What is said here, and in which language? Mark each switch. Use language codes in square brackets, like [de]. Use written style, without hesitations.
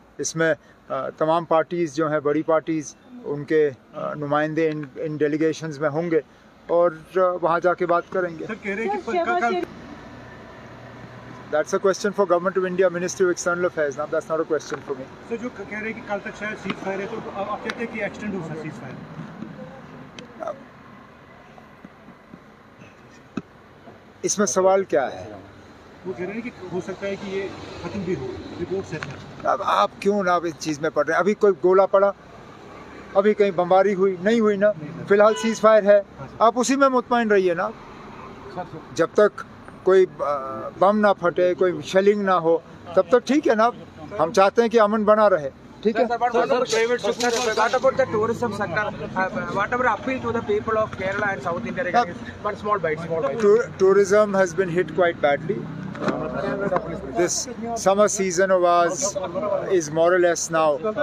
[hi] इसमें तमाम पार्टीज़ जो हैं, बड़ी पार्टीज़, उनके नुमाइंदे इन डेलीगेशंस में होंगे और वहाँ जाके बात करेंगे। सर, कह रहे हैं कि [en] That's a question for Government of India, Ministry of External Affairs. Now that's not a question for me. [hi] Sir, जो कह रहे हैं कि कल तक शायद सीज फायर है, तो आप कहते हैं कि एक्सटेंड हो सकता है सीज फायर? इसमें सवाल क्या है? वो कह रहे हैं कि हो सकता है कि ये खत्म भी हो, रिपोर्ट है। अब आप क्यों ना इस चीज़ में पड़ रहे हैं? अभी कोई गोला पड़ा, अभी कहीं बमबारी हुई नहीं हुई ना। फिलहाल सीज फायर है, आप उसी में मुतमईन रहिए ना। जब तक कोई बम ना फटे, कोई शेलिंग ना हो, तब तक ठीक है ना। हम चाहते हैं कि अमन बना रहे, ठीक है। [en] Private sector, what about the tourism sector? Whatever appeal to the people of Kerala and South India regarding, but small bites. Tourism has been hit quite badly. This summer season of ours is more or less now.